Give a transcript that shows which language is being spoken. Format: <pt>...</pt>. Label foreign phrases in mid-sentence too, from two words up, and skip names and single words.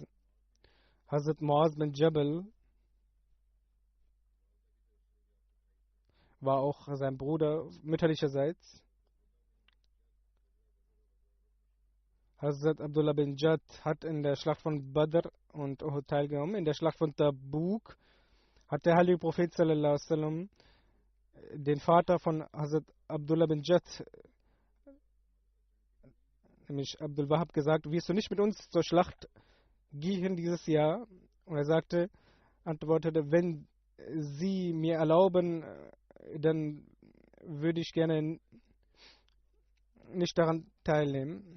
<de>Hazrat Muaz bin Jabal war auch sein Bruder mütterlicherseits. Hazrat Abdullah bin Jad hat in der Schlacht von Badr und Uhud teilgenommen. In der Schlacht von Tabuk hat der heilige Prophet</de> <ar>صلى الله عليه وسلم</ar> <de>den Vater von Hazrat Abdullah bin Jad, nämlich Abdul Wahab, gesagt, wirst du nicht mit uns zur Schlacht gehen dieses Jahr? Und er antwortete, wenn Sie mir erlauben, dann würde ich gerne nicht daran teilnehmen.</de>